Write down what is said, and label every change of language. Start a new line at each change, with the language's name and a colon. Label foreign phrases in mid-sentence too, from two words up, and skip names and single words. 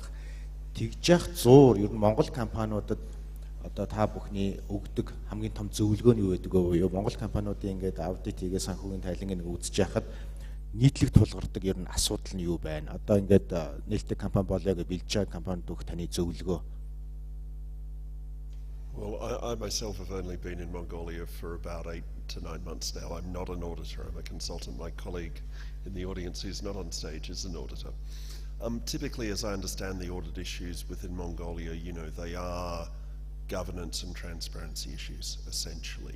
Mongolian: Тэгж яах зуур ер нь Монгол компаниудад одоо та бүхний өгдөг хамгийн том зөвлөгөө нь юу байдаг вэ? Монгол компаниудын ингээд аудит хийгээ санхүүгийн тайлангийг үзэж яхад нийтлэг тулгардаг ер нь асуудал нь юу байна? Одоо ингээд нээлттэй компани болоо гэж бэлж байгаа компанид өгөх таны зөвлөгөө.
English: Well, I myself have only been in Mongolia for about 8 to 9 months now. I'm not an auditor, I'm a consultant. My colleague in the audience who's not on stage is an auditor. Typically, as I understand the audit issues within Mongolia, you know, they are governance and transparency issues, essentially.